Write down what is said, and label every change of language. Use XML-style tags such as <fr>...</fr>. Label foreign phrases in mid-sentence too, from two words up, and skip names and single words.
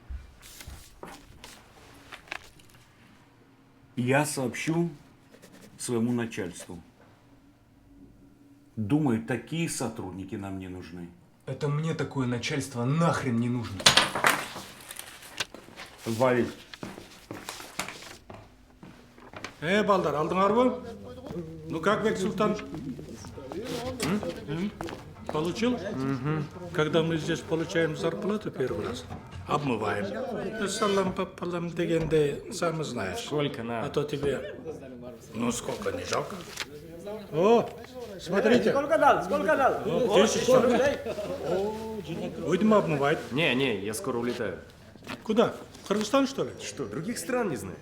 <ru>Я сообщу своему начальству. Думаю, такие сотрудники нам не нужны. Это мне такое начальство нахрен не нужно. Вали.</ru> <kk>Балдар, алдыңар ба?</kk> <ru>Ну как, Бек Султан? Получил? Когда мы здесь получаем зарплату первый раз, обмываем.</ru> <kk>Салам папалам дегенде,</kk> <ru>сам знаешь. Сколько надо? А то тебе, ну сколько, не жалко? О, смотрите. Сколько дал? Сколько дал? 1000 рублей. Будем обмывать. Не, я скоро улетаю. Куда? В Кыргызстан, что ли? Что, других стран не знаешь?</ru>